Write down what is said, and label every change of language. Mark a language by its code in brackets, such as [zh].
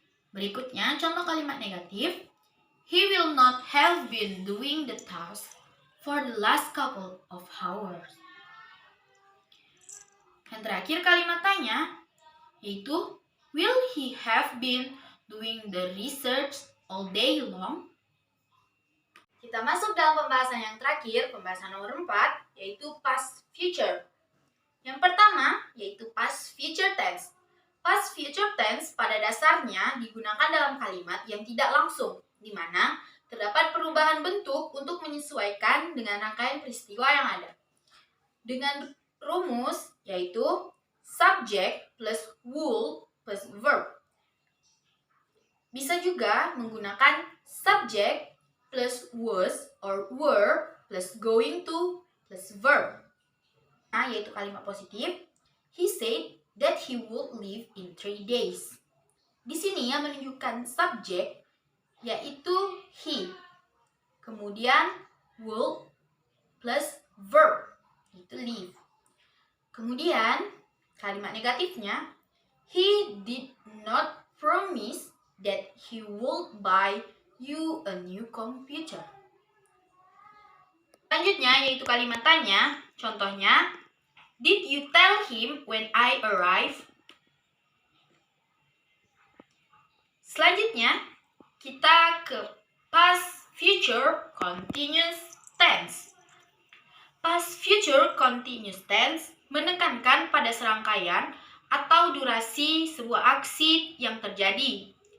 [id] Berikutnya, contoh kalimat negatif, [en] he will not have been doing the task for the last couple of hours. [id] Yang terakhir kalimat tanya, yaitu [en] will he have been doing the research all day long? [id] Kita masuk dalam pembahasan yang terakhir, pembahasan nomor 4, yaitu past future. Yang pertama, yaitu past future tense. Past future tense pada dasarnya digunakan dalam kalimat yang tidak langsung, di mana terdapat perubahan bentuk untuk menyesuaikan dengan rangkaian peristiwa yang ada. Dengan rumus, yaitu [en] subject plus will plus verb. [id] Bisa juga menggunakan [en] subject plus was or were plus going to plus verb. [id] Nah, yaitu kalimat positif. [en] He said that he would leave in 3 days. [id] Di sini yang menunjukkan subjek yaitu he. Kemudian [en] would plus verb [id] yaitu [en] leave. [id] Kemudian kalimat negatifnya, [en] he did not promise that he would buy you a new computer. [id] Selanjutnya yaitu kalimat tanya. Contohnya, [en] did you tell him when I arrive? [id] Selanjutnya, kita ke past future continuous tense. Past future continuous tense menekankan pada serangkaian atau durasi sebuah aksi yang terjadi.